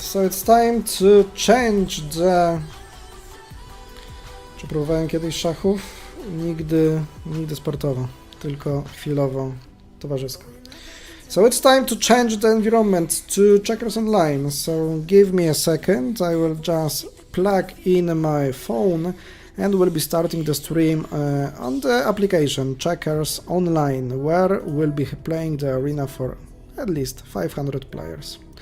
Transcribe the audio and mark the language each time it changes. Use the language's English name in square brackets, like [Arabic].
[English] So it's time to change the... [Polish] Czy próbowałem kiedyś szachów? Nigdy sportowo, tylko chwilowo towarzysko. [English] So it's time to change the environment to Checkers Online. So give me a second, I will just plug in my phone and we'll be starting the stream on the application Checkers Online, where we'll be playing the arena for at least 500 players.